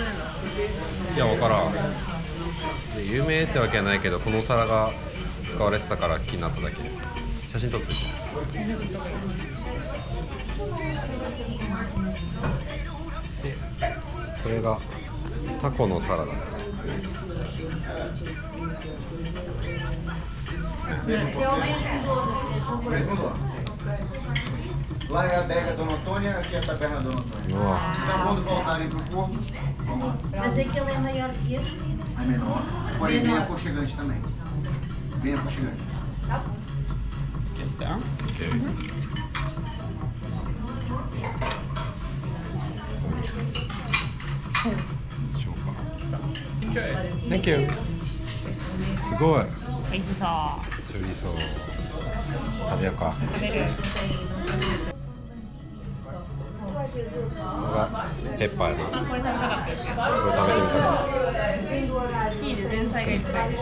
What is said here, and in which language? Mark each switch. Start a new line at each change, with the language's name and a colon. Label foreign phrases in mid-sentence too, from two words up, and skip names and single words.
Japanese: いや、分からん。有名ってわけはないけど、このお皿が使われてたから気になっただけ。写真撮ってる。で、これがタコのサラダ。
Portuguese: Lá é a adega Dona Antônia, aqui é a taberna Dona Antônia. Então, quando voltarem pro corpo, vamos. Mas aquele é maior que esse? É menor, porém bem aconchegante também. Bem aconchegante. Está?
English: Ok. Thank you.
Japanese: すごい。美味しそう。チョリソー食べようか。食べる。これがペッパーやな。これ食べたかったですよ。これ食べてみたかった。チーズ前菜がいっぱい。